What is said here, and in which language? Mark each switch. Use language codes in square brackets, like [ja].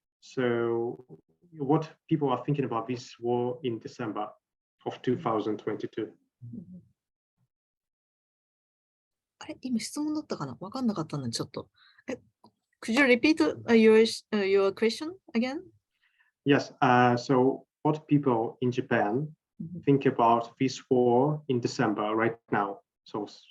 [en] So what people are thinking about this war in December of 2022. [ja] あれ、今質問だったかな？わかんなかったので、ちょっと。 [en] Could you repeat your question again? Yes. So what people in Japan think about this war in December right now? So